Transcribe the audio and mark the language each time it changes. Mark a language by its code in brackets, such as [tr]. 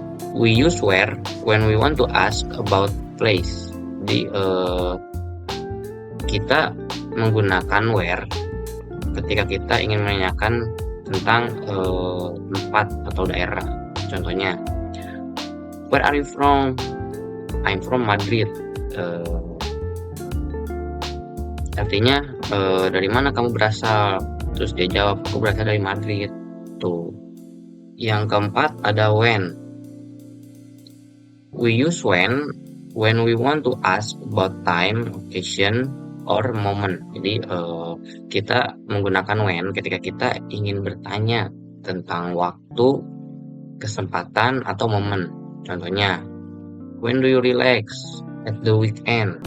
[en] We use where when we want to ask about place. [id] Jadi kita menggunakan where ketika kita ingin menanyakan tentang tempat atau daerah. Contohnya, [en] Where are you from? I'm from Madrid. [id] Artinya dari mana kamu berasal? Terus dia jawab, aku berasal dari Madrid. Tuh. Yang keempat ada when. [en] We use when we want to ask about time, occasion, or moment. [id] Jadi kita menggunakan when ketika kita ingin bertanya tentang waktu, kesempatan, atau momen. [en] Contohnya, when do you relax at the weekend?